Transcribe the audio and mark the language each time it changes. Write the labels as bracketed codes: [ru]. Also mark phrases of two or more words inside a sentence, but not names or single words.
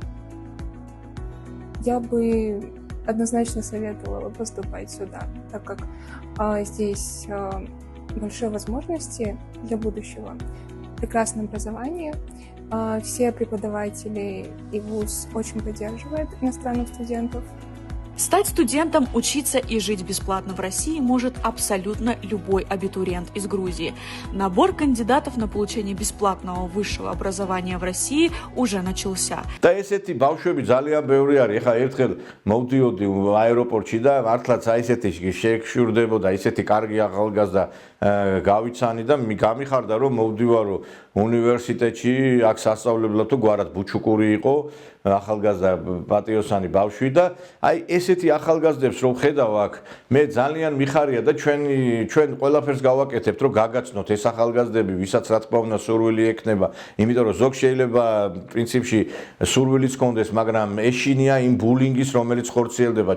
[ru] Я бы однозначно советовала поступать сюда, так как здесь большие возможности для будущего, прекрасное образование, все преподаватели и вуз очень поддерживают иностранных студентов. Стать студентом, учиться и жить бесплатно в России может абсолютно любой абитуриент из Грузии. Набор кандидатов на получение бесплатного высшего образования в России уже начался. [ka] და ესეთი ბავშვები ძალიან ბევრი არის. ეხა ერთხელ მოვდიოდი აეროპორტში და მართლაც აი ესეთი შეექშურდებოდა, ისეთი კარგი ახალგაზრდა გავიცანი და გამიხარდა რომ მოვდივარო უნივერსიტეტში, აქ სასწავლებლად თუ გვარად ბუჩუკური იყო, ახალგაზრდა პატიოსანი ბავშვი და აი ესეთი ახალგაზრდებს რომ ხედავ აქ, მე ძალიან მიხარია და ჩვენ ყველაფერს გავაკეთებთ რომ გაგაცნოთ ეს ახალგაზრდები, ვისაც რა თქმა უნდა სურვილი ექნება, იმიტომ რომ ზოგ შეიძლება პრინციპში სურვილიც კონდეს, მაგრამ ეშინია იმ ბულინგის, რომელიც ხორციელდება.